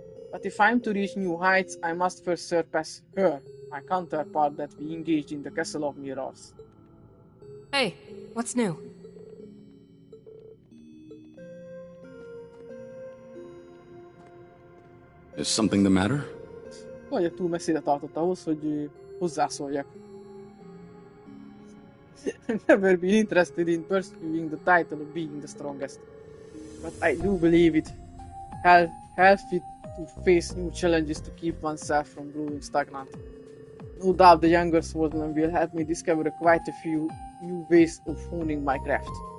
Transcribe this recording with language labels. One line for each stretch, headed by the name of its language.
English: But if I'm to reach new heights, I must first surpass her, my counterpart that we engaged in the Castle of Mirrors. Hey, what's new? Is something the matter?
Hungarian: Vagy túl messzire tartott ahhoz, hogy hozzászóljak.
English: I've never been interested in pursuing the title of being the strongest. But I do believe it healthy to face new challenges to keep oneself from growing stagnant. No doubt the younger swordsman will help me discover quite a few new ways of honing my craft.